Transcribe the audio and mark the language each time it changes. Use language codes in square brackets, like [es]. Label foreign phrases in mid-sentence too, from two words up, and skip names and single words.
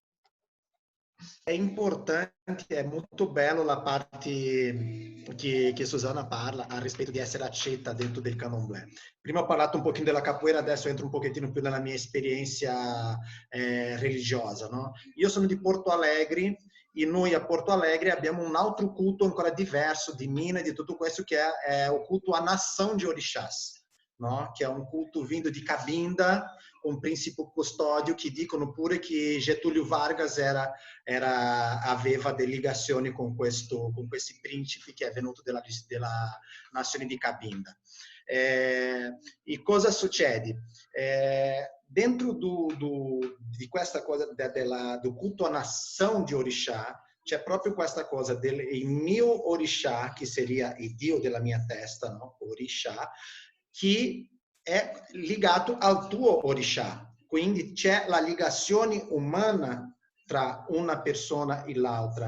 [it] È importante, è molto bello la parte che Susanna parla a rispetto di essere accetta dentro del Candomblé. Prima ho parlato un pochino della capoeira, adesso entro un pochettino più nella mia esperienza religiosa. No? Io sono di Porto Alegre e noi a Porto Alegre abbiamo un altro culto ancora diverso di Minas e di tutto questo che è il culto [pt] à nação de orixás. [it] No? Che è un culto vindo di Cabinda, un principe custodio che dicono pure che Getúlio Vargas aveva delle ligazioni con questi principi che è venuto della nazione di Cabinda. E cosa succede? Dentro di questa cosa [pt] do culto à nação de orixá, [it] c'è proprio questa cosa del mio orixá, che seria il dio della mia testa, no? Orixá, che è legato al tuo orixá. Quindi c'è la ligazione umana tra una persona e l'altra.